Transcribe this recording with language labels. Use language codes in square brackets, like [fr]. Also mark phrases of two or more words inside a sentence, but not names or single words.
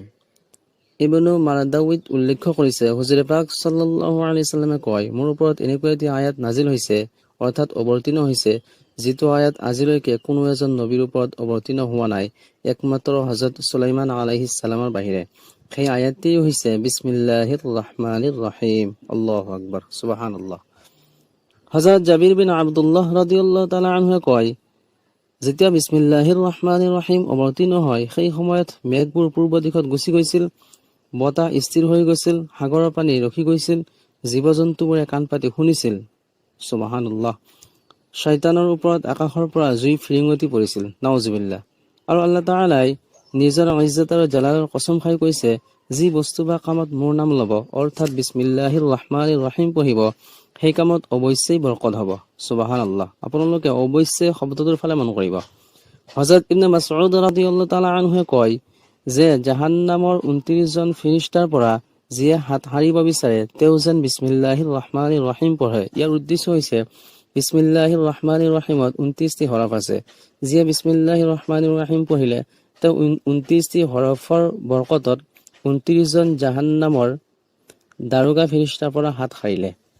[as] ইবনু মাৰদাউইত উল্লেখ কৰিছে, হুজুৰে পাক [ar] صلى الله عليه وسلم [as] কয়, মোৰ ওপৰত এনেকুৱা এটি আয়াত নাজিল হৈছে, অৰ্থাৎ অৱতীৰ্ণ হৈছে, যিটো আয়াত আজিলৈকে কোনো এজন নবীৰ ওপৰত অৱতীৰ্ণ হোৱা নাই, একমাত্ৰ হযৰত সুলাইমান [ar] عليه السلام [as] বাহিৰে। সেই আয়াতটি হৈছে [ar] بسم الله الرحمن الرحيم. الله أكبر، سبحان الله. [as] হযৰত জাবিৰ বিন আব্দুল্লাহ [ar] رضي الله تعالى عنه [as] কয়, যেতিয়া [ar] بسم الله الرحمن الرحيم [as] অৱতীৰ্ণ হয়, সেই সময়ত মেঘবোৰ পূৰ্ব দিশত গুচি গৈছিল, বতাহ স্থিৰ হৈ গৈছিল, সাগৰৰ পানী ৰখি গৈছিল, জীৱ-জন্তুবোৰে কাণ পাতি শুনিছিল। সুবহানাল্লাহ। শয়তানৰ ওপৰত আকাশৰ পৰা জুই ফিৰিঙতি পৰিছিল, নাউজুবিল্লাহ। আৰু আল্লাহ তাআলাই নিজৰ ইজ্জত আৰু জালালৰ কসম খাই কৈছে, যি বস্তু বা কামত মোৰ নাম ল'ব, অৰ্থাৎ [ar] بسم الله الرحمن الرحيم [as] পঢ়িব, সেই কামত অৱশ্যেই বৰকত হ'ব। সুবহানাল্লাহ। আপোনালোকে অৱশ্যেই শব্দটোৰ ফালে মন কৰিব। হযৰত ইবনে মাসউদ [ar] رضي الله تعالى عنه [as] কয় যে জাহান্নামৰ ২৯ জন ফেৰেশতাৰ পৰা যিয়ে হাত সাৰিব বিচাৰে, তেওঁ যেন [ar] بسم الله الرحمن الرحيم [as] পঢ়ে। ইয়াৰ উদ্দেশ্য হৈছে, [ar] بسم الله الرحمن الرحيم [as] ২৯টি হৰফ আছে। যিয়ে [ar] بسم الله الرحمن الرحيم [as] পঢ়িলে, তেওঁ ২৯টি হৰফৰ বৰকতত ২৯ জন জাহান্নামৰ দাৰোগা ফেৰেশতাৰ পৰা হাত সাৰিলে।